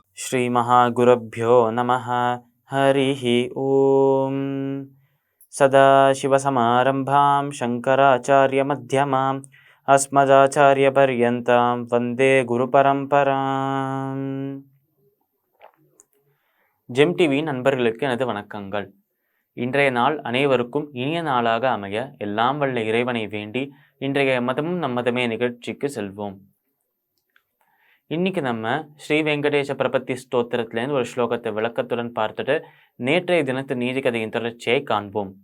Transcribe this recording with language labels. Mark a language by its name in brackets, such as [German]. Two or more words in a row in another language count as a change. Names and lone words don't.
[Sanskrit] श्रीमहागुरुभ्यो नमः। हरिः ॐ। सदाशिवसमारम्भां शङ्कराचार्यमध्यमाम् अस्मदाचार्यपर्यन्तां वन्दे குருபரம்பராம். [Tamil] ஜெம் டிவி நண்பர்களுக்கு எனது வணக்கங்கள். இன்றைய நாள் அனைவருக்கும் இனிய நாளாக அமைய எல்லாம் வல்ல இறைவனை வேண்டி இன்றைய மதமும் நம்மதமே நிகழ்ச்சிக்கு செல்வோம். இன்னைக்கு நம்ம ஸ்ரீ வெங்கடேச பிரபத்தி ஸ்தோத்திரத்திலேருந்து ஒரு ஸ்லோகத்தை விளக்கத்துடன் பார்த்துட்டு நேற்றைய தினத்து நீதிக்கதையின் தொடர்ச்சியை காண்போம்.